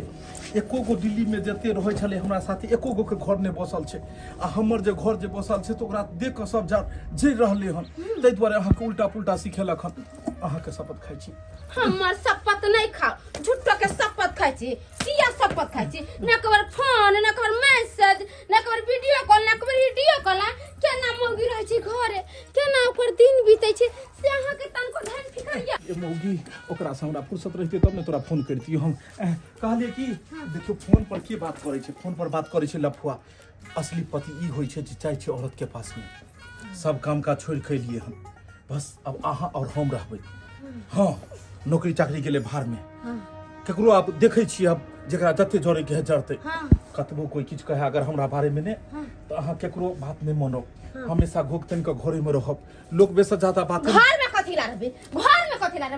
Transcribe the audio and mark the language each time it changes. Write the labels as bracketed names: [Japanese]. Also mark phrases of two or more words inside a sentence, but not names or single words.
[Maithili] एको गो दिल्ली में जते रहै छले हमरा साथे एको गो के घर नहीं बसल छै। आ हमर जे घर जे बसल छै तो ओकरा देख के सब जे रहले हन। तै दुआरे अहाँ के उल्टा पुल्टा सिखेलक हन। अहाँ के शपथ खाइ छी। हमर शपथ नहीं खाओ, झूठो के शपथ खाइ छी। किया शपथ खाइ छी? न कबर फोन, न कबर मैसेज, न कबर [English] video call, [Maithili] न कबर [English] video call. [Maithili] केना मौगी रहै छी घरे, केना ओकर दिन बीतै छै से अहाँ के तनको ध्यान फिकरिया। ए मौगी ओकरा से हमरा फुर्सत रहिते तब ने तोरा फोन करतियो हम। कहलिए कि देखियो फोन पर की बात करै छै, फोन पर बात करै छै लफुआ। असली पति ई होइ छै जे चाहे छै औरत के पास में सब काम का छोड़ के लिए हम बस अब अहाँ और हम रहबै। हाँ नौकरी चाकरी के लिए बाहर में केकरो आप देखे छी, अब जकरा जते जरे के जरते कतबो कोई किछ कहे अगर हमरा बारे में ने तो अहाँ केकरो बात नहीं मानो। हमेशा घोकतन के घरे में रहब। लोग बेस ज्यादा बात घर में कथी ला रहबे, घर में कथी ला रहबे?